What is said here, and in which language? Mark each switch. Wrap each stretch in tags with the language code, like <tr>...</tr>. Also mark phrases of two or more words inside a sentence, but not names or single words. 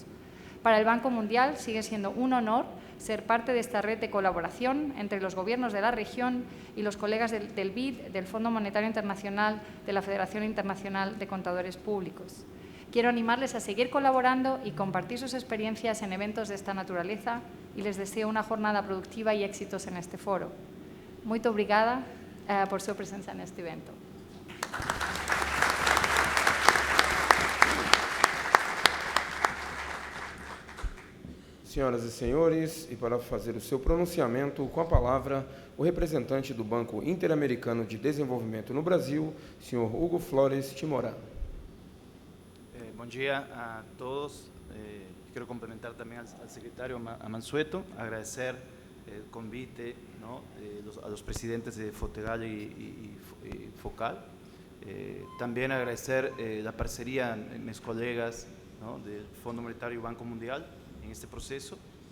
<es>Para el Banco Mundial sigue siendo un honor ser parte de esta red de colaboración entre los gobiernos de la región y los colegas del BID, del Fondo Monetario Internacional, de la Federación Internacional de Contadores Públicos. Quiero animarles a seguir colaborando y compartir sus experiencias en eventos de esta naturaleza y les deseo una jornada productiva y éxitos en este foro.</es> <pt>Muito obrigada</pt> <es>por su presencia en este evento.</es> <pt>Senhoras e senhores, e para fazer o seu pronunciamento, com a palavra, o representante do Banco Interamericano de Desenvolvimento no Brasil, senhor Hugo Flores Timorá.</pt> <es>Buen día a todos. Quiero complementar también al secretario Mansueto, agradecer el convite, ¿no?, a los presidentes de Fotegal y Focal. También agradecer la parcería de mis colegas, ¿no?, del Fondo Monetario y Banco Mundial en este proceso.</es>